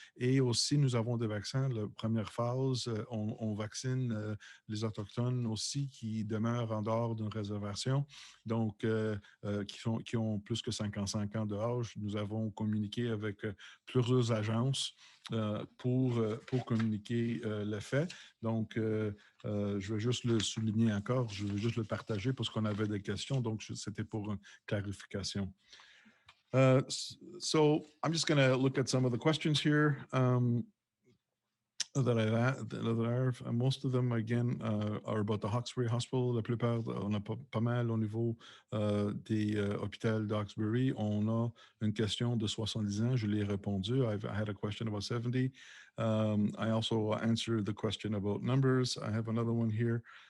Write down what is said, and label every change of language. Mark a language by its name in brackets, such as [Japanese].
[French] Et aussi, nous avons des vaccins. La première phase, on vaccine les Autochtones aussi qui demeurent en dehors d'une réservation, donc qui ont plus que 55 ans d'âge. Nous avons communiqué avec plusieurs agences pour communiquer le fait. Donc, je vais juste le souligner encore, je vais juste le partager parce qu'on avait des questions, donc c'était pour une clarification. [English] So I'm just going to look at some of the questions here. Most of them, again, are about the Hawkesbury Hospital. [French] La plupart, on a pas mal au niveau des hôpitaux d'Hawkesbury. On a une question de 70 ans. Je l'ai répondu. [English] I had a question about 70. I also answered the question about numbers. I have another one here.